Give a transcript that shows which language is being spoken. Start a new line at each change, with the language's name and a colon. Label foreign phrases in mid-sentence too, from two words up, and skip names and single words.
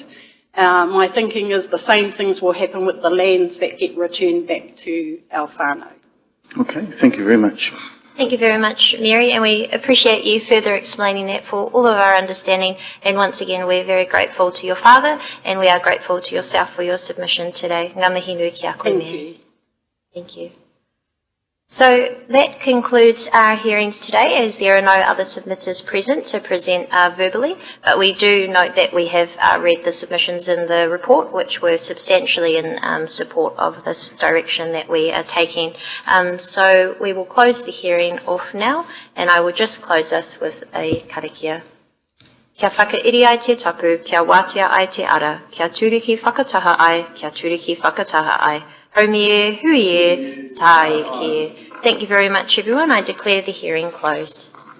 English: My thinking is the same things will happen with the lands that get returned back to our whānau. Okay, thank you very much. Thank you very much, Mary, and we appreciate you further explaining that for all of our understanding. And once again, we're very grateful to your father, and we are grateful to yourself for your submission today.
Māori: Ngā mihi nui ki a koe,
English: Thank Mary. you. Thank you. So that concludes our hearings today, as there are no other submitters present to present verbally, but we do note that we have read the submissions in the report, which were substantially in support of this direction that we are taking. So we will close the hearing off now, and I will just close us with a karakia.
Māori: Kia whakairi ai te tapu, kia wātea ai te ara, kia turiki whakataha ai, kia turiki whakataha ai. Haumi e, hui e, tā e ki e.
English: Thank you very much, everyone. I declare the hearing closed.